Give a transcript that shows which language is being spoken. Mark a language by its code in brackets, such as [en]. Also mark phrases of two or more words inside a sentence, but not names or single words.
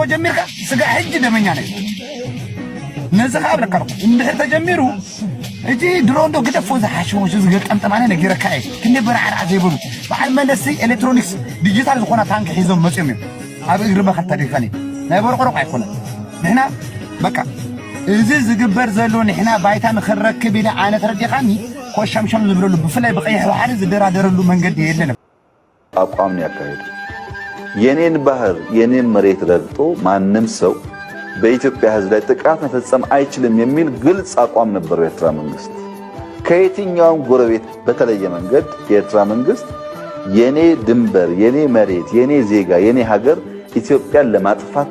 [ti] ጀሚርካ ስጋዕ ሕጂ ደመኛ ና ነዚ ከዓ ብለካ እንድሕር ተጀሚሩ እጂ ድሮን ዶ ግደፎ ዝሓሽዎ ዝገጠምጠማነ ነጊረካ እየ ክንደይ በራዕራዕ ዘይብሉ በዓል መለሲ ኤሌክትሮኒክስ ዲጂታል ዝኾና ታንኪ ሒዞም መፅዮም እዮም ኣብ እግሪ በኸት ተደፊፈን እዩ ናይ በርቆረቕ ኣይኮነን ንሕና በቃ እዚ ዝግበር ዘሎ ንሕና ባይታ ንኽንረክብ ኢለ ኣነ ተረዲኻኒ ኮሻምሻም ዝብለሉ ብፍላይ ብቀይሕ ባሕሪ ዝደራደረሉ መንገዲ የለን [am] አቋም ነው ያካሄዱ የኔን ባህር የኔን መሬት ረግጦ ማንም ሰው በኢትዮጵያ ሕዝብ ላይ ጥቃት መፈጸም አይችልም የሚል ግልጽ አቋም ነበር የኤርትራ መንግስት ከየትኛውም ጎረቤት በተለየ መንገድ የኤርትራ መንግስት የኔ ድንበር የኔ መሬት የኔ ዜጋ የኔ ሀገር ኢትዮጵያን ለማጥፋት